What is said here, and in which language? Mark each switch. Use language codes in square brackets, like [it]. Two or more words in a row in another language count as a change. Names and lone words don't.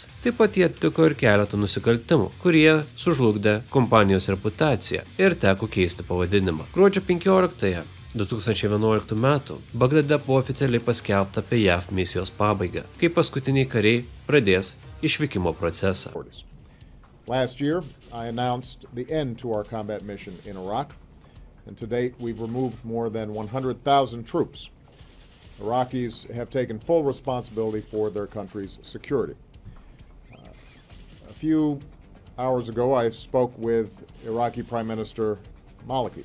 [lt] Taip pat jie atliko ir keletą nusikaltimų, kurie sužlugdė kompanijos reputaciją ir teko keisti pavadinimą. Gruodžio 15-ąją 2011 metų Bagdade buvo oficialiai paskelbta apie JAV misijos pabaigą, kai paskutiniai kariai pradės išvykimo procesą. [en] Last year, I announced the end to our combat mission in Iraq, and to date we've removed more than 100,000 troops. Iraqis have taken full responsibility for their country's security. A few hours ago, I spoke with Iraqi Prime Minister Maliki.